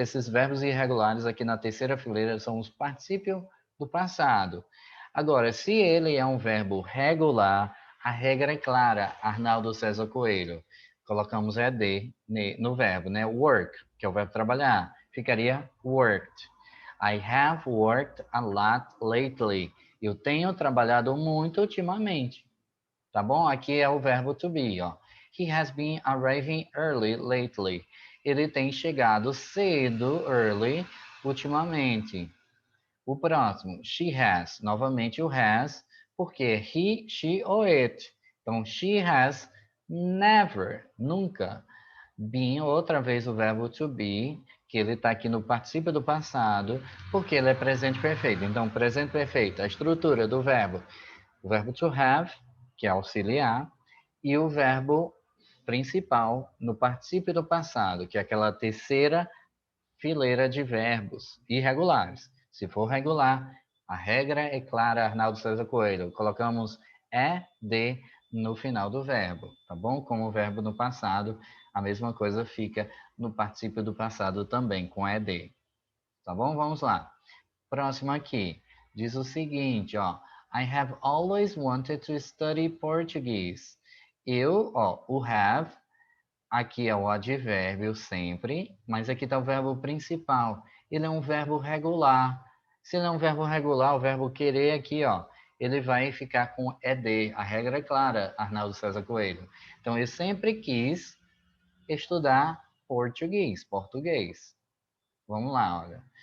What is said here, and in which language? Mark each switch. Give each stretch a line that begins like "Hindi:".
Portuguese: Esses verbos irregulares aqui na terceira fileira são os particípios do passado. Agora, se ele é um verbo regular, a regra é clara, Arnaldo César Coelho. Colocamos ED no verbo, né? Work, que é o verbo trabalhar. Ficaria worked.
English: I have worked a lot lately.
Portuguese: Eu tenho trabalhado muito ultimamente. Tá bom? Aqui é o verbo to be, ó.
English: He has been arriving early lately.
Portuguese: Ele tem chegado cedo, early, ultimamente. O próximo, she has. Novamente o has, porque he, she ou it. Então,
English: she has never,
Portuguese: nunca, been, outra vez o verbo to be, que ele está aqui no particípio do passado, porque ele é presente perfeito. Então, presente perfeito, a estrutura do verbo. O verbo to have, que é auxiliar, e o verbo principal no particípio do passado, que é aquela terceira fileira de verbos irregulares. Se for regular, a regra é clara, Arnaldo César Coelho. Colocamos ED no final do verbo, tá bom? Como o verbo no passado, a mesma coisa fica no particípio do passado também, com ED. Tá bom? Vamos lá. Próximo aqui. Diz o seguinte, ó.
English: I have always wanted to study Portuguese.
Portuguese: Eu, ó, o
English: have
Portuguese: Aqui é o advérbio sempre, mas aqui está o verbo principal. Ele é um verbo regular. Se ele é um verbo regular, o verbo querer aqui, ó, ele vai ficar com ED. A regra é clara, Arnaldo César Coelho. Então, eu sempre quis estudar português. Vamos lá, olha.